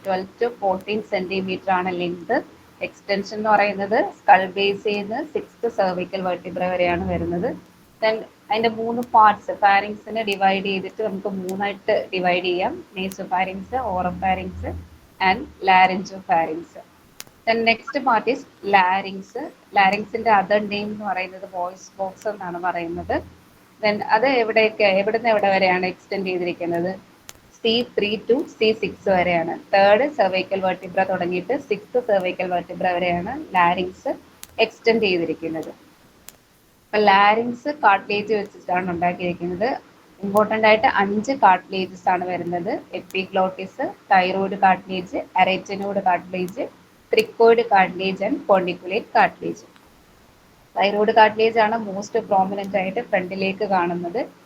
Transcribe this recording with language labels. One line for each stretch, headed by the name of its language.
Malayalam: 12 to 14 centimetre ആണ് length. Extension എന്ന് പറയുന്നത് സ്കൾ ബേസിൽ നിന്ന് 6th cervical vertebra വരെയാണ് വരുന്നത്. ദെൻ അതിന്റെ 3 പാർട്സ് ഫാരിങ്സിനെ ഡിവൈഡ് ചെയ്തിട്ട് നമുക്ക് 3ആയിട്ട് ഡിവൈഡ് ചെയ്യാം.
English: Nasopharynx, oropharynx and laryngopharynx. Then next part is larynx.
Malayalam: ലാരിങ്സിന്റെ other name എന്ന് പറയുന്നത് വോയിസ് ബോക്സ് എന്നാണ് പറയുന്നത്. ദെൻ അത് എവിടുന്ന് എവിടെ വരെയാണ് എക്സ്റ്റെൻഡ് ചെയ്തിരിക്കുന്നത്?
English: C3 to C6 വരെയാണ്.
Malayalam: 3rd cervical vertebra തുടങ്ങിയിട്ട് 6th cervical vertebra വരെയാണ് ലാരിങ്സ് എക്സ്റ്റെൻഡ് ചെയ്തിരിക്കുന്നത്. അപ്പൊ ലാരിങ്സ് കാർട്ടിലേജ് വെച്ചിട്ടാണ് ഉണ്ടാക്കിയിരിക്കുന്നത്. ഇമ്പോർട്ടൻ്റ് ആയിട്ട് 5 കാർട്ടിലേജസ് ആണ് വരുന്നത്.
English: Epiglottis, thyroid cartilage, arytenoid cartilage, cricoid cartilage and corniculate cartilage.
Malayalam: Thyroid cartilage ആണ് മോസ്റ്റ് പ്രോമിനന്റ് ആയിട്ട് ഫ്രണ്ടിലേക്ക് കാണുന്നത്.